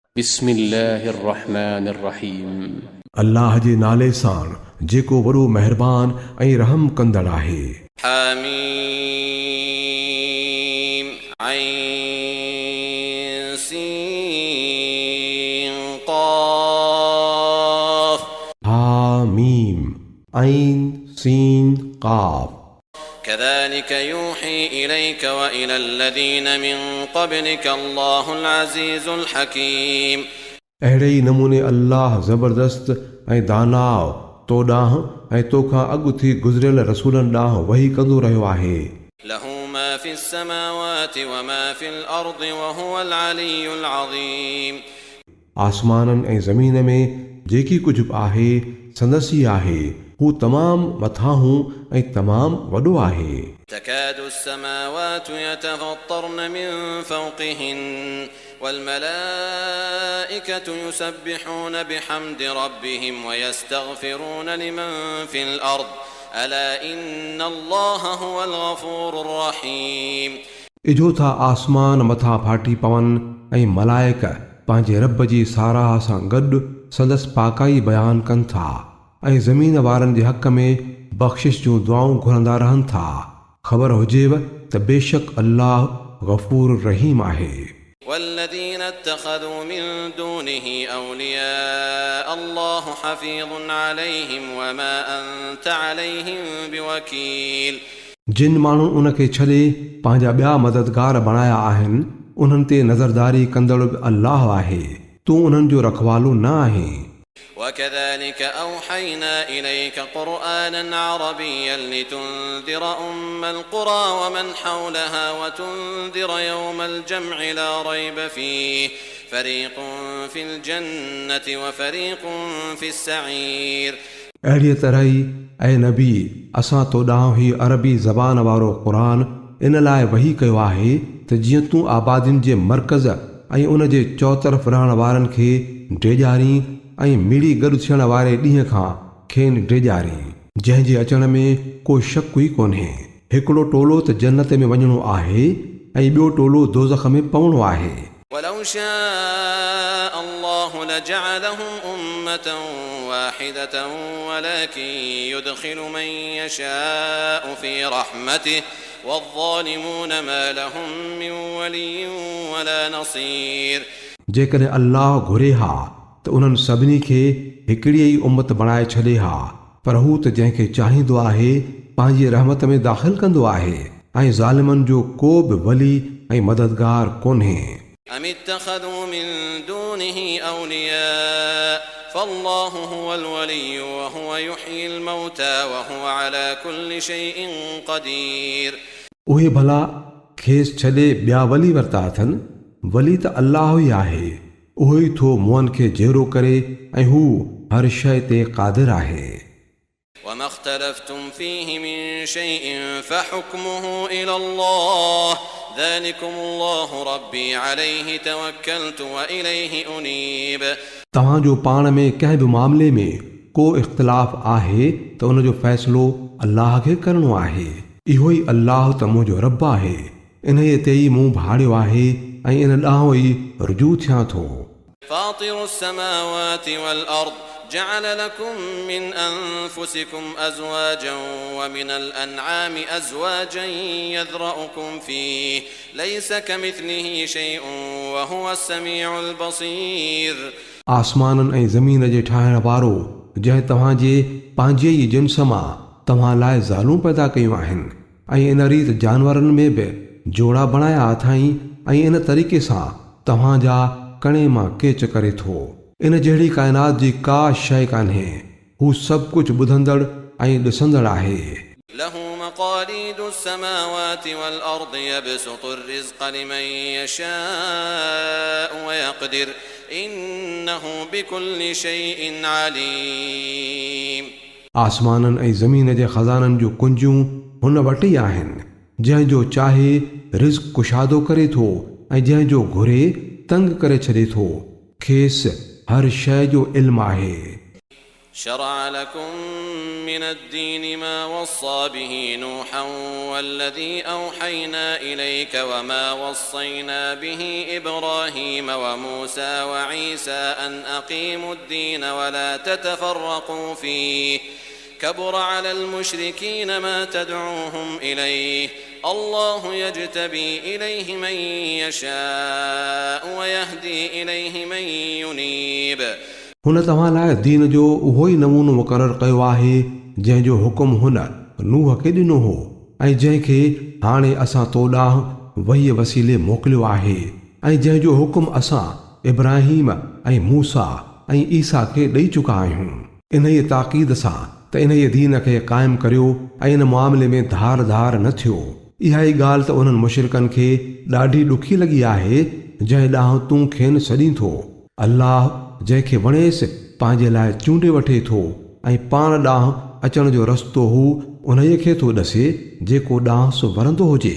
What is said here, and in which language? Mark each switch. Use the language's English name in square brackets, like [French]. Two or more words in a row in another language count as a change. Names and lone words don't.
[Arabic] بسم الله الرحمن الرحيم. [Sindhi] अल्लाह जे नाले सां जेको वॾो महिरबान ऐं रहम कंदड़ आहे। हामीम ऐं सीन क़ाफ। हामीम ऐं सीन क़ाफ। [Arabic] كذلك يوحي إليك وإلى الذين من قبلك الله العزيز الحكيم। [Sindhi] अहिड़े ई नमूने अल्लाह ज़बरदस्त ऐं दानाव तो ॾांहुं ऐं तोखां अॻु थी गुज़िरियल रसूलनि ॾांहुं वही कंदो रहियो आहे। [Arabic] له ما في السماوات وما في الأرض وهو العلي العظيم। [Sindhi] आसमाननि ऐं ज़मीन में जेकी कुझु बि आहे संदसि ई आहे। हू तमामु मथां ऐं तमामु वॾो आहे। [Arabic] تكاد السماوات يتفطرن من فوقهن والملائكة يسبحون بحمد ربهم ويستغفرون لمن في الأرض ألا إن الله هو الغفور الرحيم। [Sindhi] इजो था आसमान मथां फाटी पवनि ऐं मलाइक पंहिंजे रब जी साराह सां गॾु संदसि पाकाई बयानु कनि था ऐं ज़मीन वारनि जे हक़ में बख़्शिश जूं दुआऊं घुरंदा रहनि था। ख़बर हुजेव त बेशक अल्लाह गफ़ूर रहीम आहे। [Arabic] والذين اتخذوا من دونه أولياء الله حفيظ عليهم وما أنت عليهم بوكيل। [Sindhi] जिन माण्हुनि उनखे छॾे पंहिंजा ॿिया मददगार बणाया आहिनि उन्हनि ते नज़रदारी कंदड़ बि अल्लाह आहे। तूं उन्हनि जो रखवालो न आहीं। [Arabic] وكذلك أوحينا إليك قرآنا عربيا لتنذر أم القرى ومن حولها وتنذر يوم الجمع لا ريب فيه فريق في الجنة وفريق في السعير। [Sindhi] अहिड़ीअ तरह ई ऐं नबी असां तो ॾांहुं ही अरबी ज़बान वारो क़ुरान इन लाइ वही कयो आहे त जीअं तूं आबादियुनि जे मर्कज़ ऐं उन जे चौतरफ़ रहण वारनि खे ड्रेजारी ऐं मिड़ी गॾु थियण वारे ॾींहं खां खेनि ड्रेजारी जंहिंजे अचण में को शक ई कोन्हे। हिकिड़ो टोलो त जन्नत में वञणो आहे ऐं ॿियो टोलो दोज़ख में पवणो आहे। [Arabic] ولو شاء الله لجعلهم أمة واحدة ولكن يدخل من يشاء في رحمته والظالمون ما لهم من ولي ولا نصير। [Sindhi] जेकॾहिं अल्लाह घुरे हा त उन्हनि सभिनी खे हिकिड़ी ई उम्मत बणाए छॾे हा पर हू त जंहिंखे चाहींदो आहे पंहिंजी रहमत में दाख़िल कंदो आहे ऐं ज़ालिमनि जो को बि वली ऐं मददगार कोन्हे। [Arabic] أم اتخذوا من دونه أولياء فالله هو الولي وهو يحيي الموتى وهو على كل شيء قدير। [Sindhi] उहे भला खेसि छॾे ॿिया वली वरिता अथनि। वली त अल्लाह ई आहे। उहो ई थो मुअनि खे जहिड़ो करे ऐं हू हर शइ ते क़ादिर आहे। [Arabic] وما اختلفتم فيه من شيء فحكمه إلى الله ذلكم الله ربي عليه توكلت وإليه أنيب। [Sindhi] तव्हांजो पाण में कंहिं बि मामले में को इख़्तिलाफ़ आहे त उन जो फ़ैसिलो अल्लाह खे करणो आहे। इहो ई अल्लाह त मुंहिंजो रब आहे। इन ते ई मूं भाड़ियो आहे ऐं इन ॾांहुं ई रुजू थियां थो। [Arabic] فاطر السماوات والأرض جعل لكم من أنفسكم أزواجا ومن الأنعام أزواجا يذرأكم فيه ليس كمثله شيء وهو السميع البصير। [Sindhi] आसमाननि ऐं ज़मीन जे ठाहिण वारो जंहिं तव्हांजे पंहिंजे ई जिन्स मां तव्हां लाइ ज़ालूं पैदा कयूं आहिनि ऐं इन रीति जानवरनि में बि जोड़ा बणाया अथई ऐं इन तरीक़े सां तव्हांजा कणे मां केच करे थो। इन जहिड़ी काइनात जी का शइ कान्हे। हू सभु कुझु ॿुधंदड़ ऐं ॾिसंदड़ आहे। [Arabic] له مقاليد السماوات والأرض يبسط الرزق لمن يشاء ويقدر إنه بكل شيء عليم। [Sindhi] आसमाननि ऐं ज़मीन जे ख़ज़ाननि जूं कुंजियूं हुन वटि ई आहिनि। जंहिंजो चाहे रिज़्क़ कुशादो करे थो ऐं जंहिंजो घुरे तंग करे छॾे थो। खेसि हर शइ जो इल्मु आहे। [Arabic] شرع لكم من الدين ما وصى به نوحا والذي أوحينا إليك وما وصينا به إبراهيم وموسى وعيسى أن أقيموا الدين ولا تتفرقوا فيه كبر على المشركين ما تدعوهم إليه الله يجتبي إليه من يشاء ويهدي إليه من ينيب [Sindhi] हुन तव्हां लाइ दीन जो उहो ई नमूनो मुक़ररु कयो आहे जंहिंजो हुकुम हुन नूह खे ॾिनो हो ऐं जंहिंखे हाणे असां तो ॾांहुं वहीअ वसीले मोकिलियो आहे ऐं जंहिंजो हुकुम असां इब्राहिम ऐं मूसा ऐं ईसा खे ॾेई चुका आहियूं इन ई ताक़ीद सां त इन दीन खे क़ाइमु करियो ऐं इन मामले में धार धार न थियो इहा ई ॻाल्हि त उन्हनि मुशरिकनि खे ॾाढी ॾुखी लॻी आहे जंहिं ॾांहुं तूं खेनि सॾीं थो अल्लाह जंहिंखे वणेसि पंहिंजे लाइ चूंडे वठे थो ऐं पाण ॾांहुं अचण जो रस्तो हू उन्हीअ खे थो ॾसे जेको ॾांहुं वरंदो हुजे